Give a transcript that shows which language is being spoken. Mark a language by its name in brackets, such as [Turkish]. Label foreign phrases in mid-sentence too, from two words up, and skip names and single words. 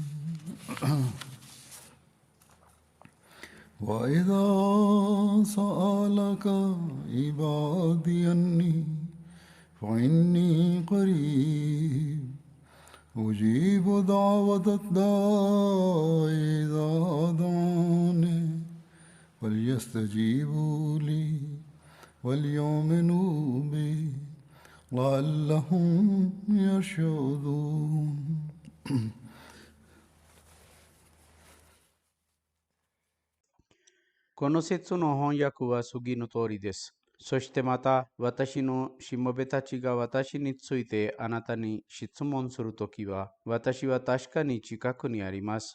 [Arabic] وإذا سألك عبادي عني فإني قريب أجيب دعوة الداع إذا دعاني فليستجيبوا لي وليؤمنوا بي لعلهم يرشدون [Japanese] この説の翻訳は次の通りです。そしてまた、私のしもべたちが私についてあなたに質問するときは、私は確かに近くにあります。